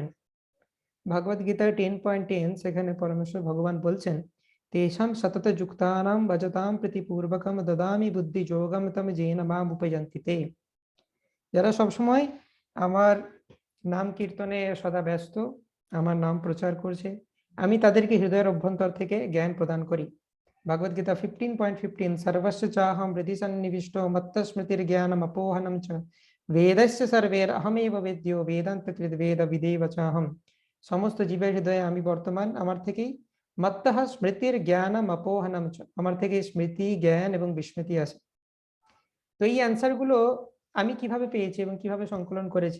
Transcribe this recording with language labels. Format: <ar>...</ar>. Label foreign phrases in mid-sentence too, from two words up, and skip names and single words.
<bn>ভগবদ গীতার 10.10 সেখানে পরমেশ্বর ভগবান বলছেন,</bn> <sa>তেষাম সতত যুক্তানাম ভজতাম প্রীতিপূর্বকম দদামি বুদ্ধি যোগম তম যেন মাম উপযন্তি তে।</sa> <bn>যারা সবসময় আমার নাম কীর্তনে সদা ব্যস্ত, আমার নাম প্রচার করছে, আমি তাদেরকে হৃদয়ের অভ্যন্তর থেকে জ্ঞান প্রদান করি।</bn> <sa>ভগবদ গীতা 15.15 সর্বস্য চাহম হৃদি সন্নিবিষ্ট মত্ত স্মৃতির জ্ঞানম অপোহনম চ বেদস্য সর্বের অহমেব বেদ্যো বেদান্ত কৃত বেদ বিদেব চাহম।</sa> <bn>সমস্ত জীবের হৃদয়ে আমি বর্তমান, আমার থেকেই</bn> <sa>মত্তঃ স্মৃতির জ্ঞানম অপোহনম চ,</sa> <bn>আমার থেকে স্মৃতি জ্ঞান এবং বিস্মৃতি আসে। তো এই অ্যান্সার গুলো আমি কিভাবে পেয়েছি এবং কিভাবে সংকলন করেছি?</bn>